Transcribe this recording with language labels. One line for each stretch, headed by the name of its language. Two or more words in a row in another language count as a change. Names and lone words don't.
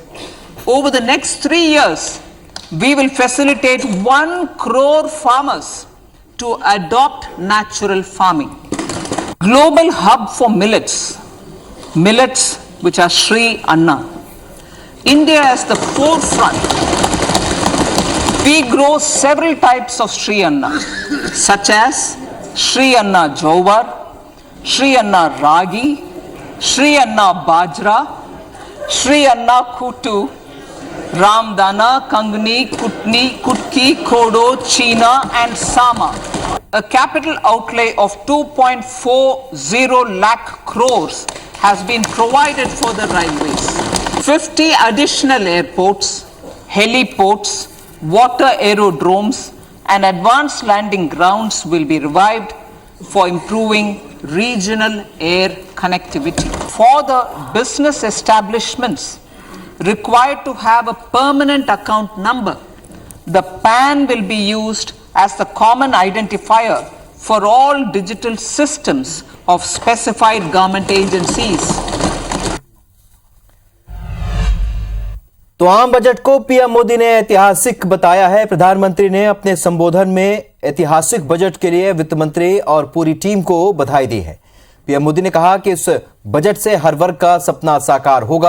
English: Over the next 3 years, we will facilitate 1 crore farmers to adopt natural farming. Global hub for millets which are Sri Anna. India is the forefront. We grow several types of Sri Anna, such as Sri Anna Jowar, Sri Anna Ragi, Sri Anna Bajra, Sri Anna Kutu, Ramdana, Kangni, Kutni, Kutki, Kodo, China and Sama. A capital outlay of 2.40 lakh crores has been provided for the railways. 50 additional airports, heliports, water aerodromes and advanced landing grounds will be revived for improving regional air connectivity. For the business establishments required to have a permanent account number, the PAN will be used as the common identifier for all digital systems of specified government agencies.
Hindi: तो आम बजट को पीएम मोदी ने ऐतिहासिक बताया है। प्रधानमंत्री ने अपने संबोधन में ऐतिहासिक बजट के लिए वित्त मंत्री और पूरी टीम को बधाई दी है। पीएम मोदी ने कहा कि इस बजट से हर वर्ग का सपना साकार होगा।